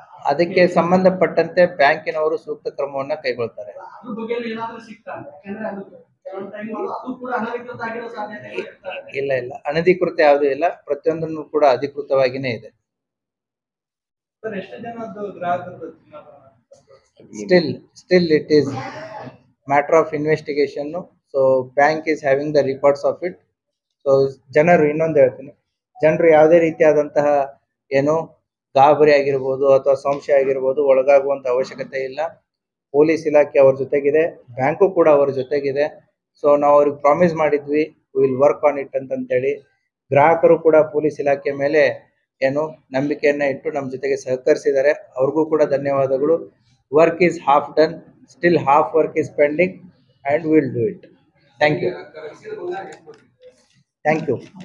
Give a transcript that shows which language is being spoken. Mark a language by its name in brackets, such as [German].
[Kannada] ಅದಕ್ಕೆ ಸಂಬಂಧಪಟ್ಟಂತೆ ಬ್ಯಾಂಕಿನವರು ಸೂಕ್ತ ಕ್ರಮವನ್ನ ಕೈಗೊಳ್ತಾರೆ. ಅದ್ರ ಬಗ್ಗೆ ಏನಾದ್ರೂ ಸಿಗ್ತಾ, ಯಾಕಂದ್ರೆ ಅದು ಕೆಲವೊಂದು ಟೈಮ್ ಅದು ಕೂಡ ಅನಧಿಕೃತ ಆಗಿರೋ ಸಾಧ್ಯತೆ ಇಲ್ಲ, ಅನಧಿಕೃತ ಯಾವುದೂ ಇಲ್ಲ. ಪ್ರತಿಯೊಂದನ್ನು ಕೂಡ ಅಧಿಕೃತವಾಗಿನೇ ಇದೆ. ಸರ್ ಎಷ್ಟು ಜನದ್ದು ಗ್ರಾಹಕರು ಚಿನ್ನಾಭರಣ? [English] Still it is matter of investigation. So bank is having the records of it. [Kannada] So ಜನರು ಇನ್ನೊಂದು ಹೇಳ್ತೀನಿ, ಜನರು ಯಾವುದೇ ರೀತಿಯಾದಂತಹ ಏನು ಗಾಬರಿ ಆಗಿರ್ಬೋದು ಅಥವಾ ಸಂಶಯ ಆಗಿರ್ಬೋದು ಒಳಗಾಗುವಂತ ಅವಶ್ಯಕತೆ ಇಲ್ಲ. ಪೊಲೀಸ್ ಇಲಾಖೆ ಅವ್ರ ಜೊತೆಗಿದೆ, ಬ್ಯಾಂಕು ಕೂಡ ಅವರ ಜೊತೆಗಿದೆ. ಸೊ ನಾವು ಅವ್ರಿಗೆ ಪ್ರಾಮಿಸ್ ಮಾಡಿದ್ವಿ [English] will work on it [Kannada] ಅಂತೇಳಿ. ಗ್ರಾಹಕರು ಕೂಡ ಪೊಲೀಸ್ ಇಲಾಖೆ ಮೇಲೆ ಏನು ನಂಬಿಕೆಯನ್ನ ಇಟ್ಟು ನಮ್ಮ ಜೊತೆಗೆ ಸಹಕರಿಸಿದ್ದಾರೆ. ಅವ್ರಿಗೂ ಕೂಡ ಧನ್ಯವಾದಗಳು. [English] Work is half done, still half work is pending and we will do it. Thank you.